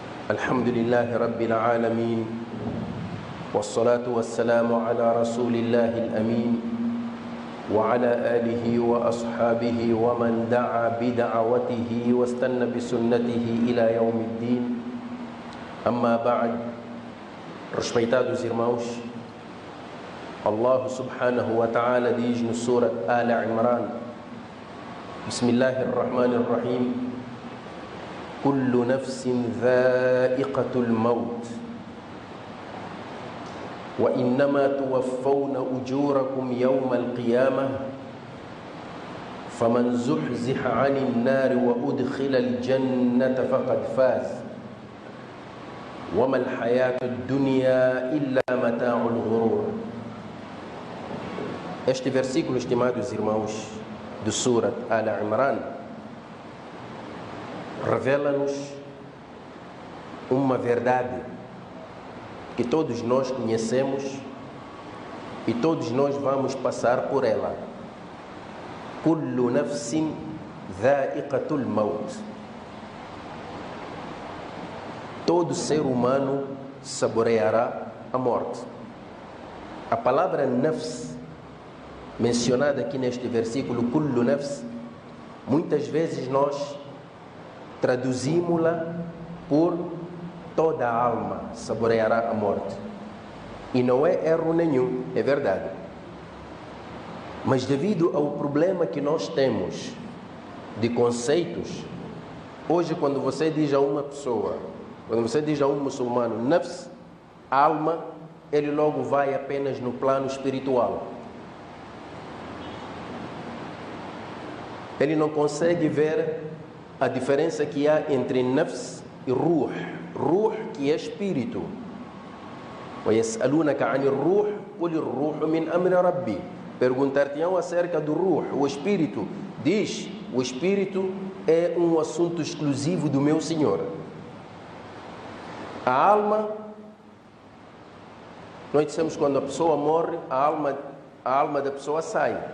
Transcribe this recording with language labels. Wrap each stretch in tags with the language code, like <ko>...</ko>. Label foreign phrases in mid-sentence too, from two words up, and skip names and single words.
<ar>الحمد لله رب العالمين والصلاة والسلام على رسول الله الأمين وعلى آله وأصحابه ومن دعا بدعوته واستنى بسنته إلى يوم الدين. أما بعد,</ar> <pt>respeitados irmãos, Allah</pt> <ar>سبحانه وتعالى</ar> <pt>diz no Surat Al-Imran:</pt> <ar>بسم الله الرحمن الرحيم، كل نفس ذائقة الموت وإنما توفون أجوركم يوم القيامة فمن زحزح عن النار وأدخل الجنة فقد فاز وما الحياة الدنيا إلا متاع الغرور.</ar> <pt>Este versículo, estimados irmãos, do Surat Al-Imran, revela-nos uma verdade que todos nós conhecemos e todos nós vamos passar por ela.</pt> <ar>كل نفس ذائقة الموت.</ar> <pt>Todo ser humano saboreará a morte. A palavra nafs, mencionada aqui neste versículo,</pt> <ar>كل نفس,</ar> <pt>muitas vezes nós traduzimos-la por toda a alma saboreará a morte. E não é erro nenhum, é verdade. Mas devido ao problema que nós temos de conceitos, hoje quando você diz a uma pessoa, quando você diz a um muçulmano, nafs, alma, ele logo vai apenas no plano espiritual. Ele não consegue ver a diferença que há entre nafs e ruh. Ruh, que é espírito.</pt> <ar>وَيَسْأَلُونَكَ عَنِ الرُّوحِ قُلِ الرُّوحُ مِنْ أَمْرِ رَبِّي.</ar> <pt>Perguntar-te-ão acerca do ruh, o espírito. Diz, o espírito é um assunto exclusivo do meu Senhor. A alma, nós dissemos quando a pessoa morre, a alma da pessoa sai.</pt>